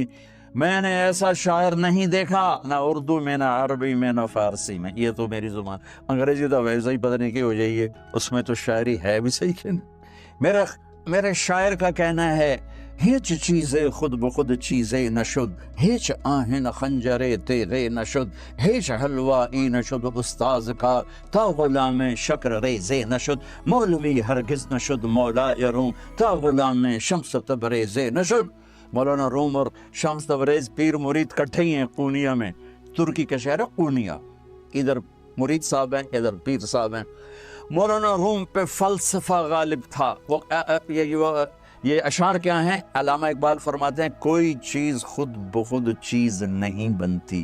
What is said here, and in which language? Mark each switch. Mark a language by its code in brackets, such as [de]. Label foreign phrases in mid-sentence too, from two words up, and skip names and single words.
[ur] میں نے ایسا شاعر نہیں دیکھا، نہ اردو میں، نہ عربی میں، نہ فارسی میں. یہ تو میری زبان. انگریزی تو ویسے ہی پتہ نہیں کی ہو جائیے، اس میں تو شاعری ہے بھی صحیح کہ نہیں. میرے شاعر کا کہنا ہے [fa] ہیچ چیزیں خود بخود چیزیں نشد، ہیچ آہن خنجرے تیغے نشد، ہیچ حلوائی نشد استاذ کا تا غلام شکر ریزے نشد، مولوی ہرگز نشد مولا روم تا غلام شمس تبریزے نشد. [ur] مولانا روم اور شمس تبریز پیر مرید کٹھے ہی ہیں قونیہ میں. ترکی کا شہر ہے قونیہ، ادھر مرید صاحب ہیں، ادھر پیر صاحب ہیں. مولانا روم پہ فلسفہ غالب تھا. یہ اشعار کیا ہیں؟ علامہ اقبال فرماتے ہیں کوئی چیز خود بخود چیز نہیں بنتی.